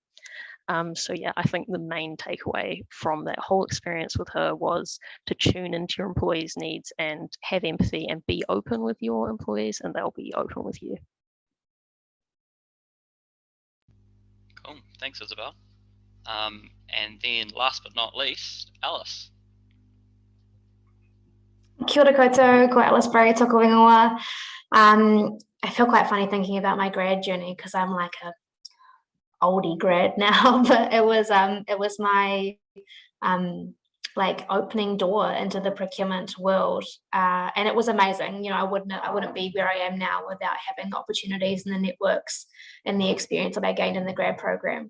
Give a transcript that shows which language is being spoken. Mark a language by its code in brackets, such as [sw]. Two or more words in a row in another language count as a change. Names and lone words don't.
[en] So yeah, I think the main takeaway from that whole experience with her was to tune into your employees' needs and have empathy and be open with your employees, and they'll be open with you. Cool, thanks Isabel. And then last but not least, Alice. [mi] Kia ora koutou, ko Alice Barry, toko ingoa. [en] I feel quite funny thinking about my grad journey because I'm like a oldie grad now, but it was my like opening door into the procurement world, and it was amazing. You know, I wouldn't be where I am now without having the opportunities and the networks and the experience that I gained in the grad program.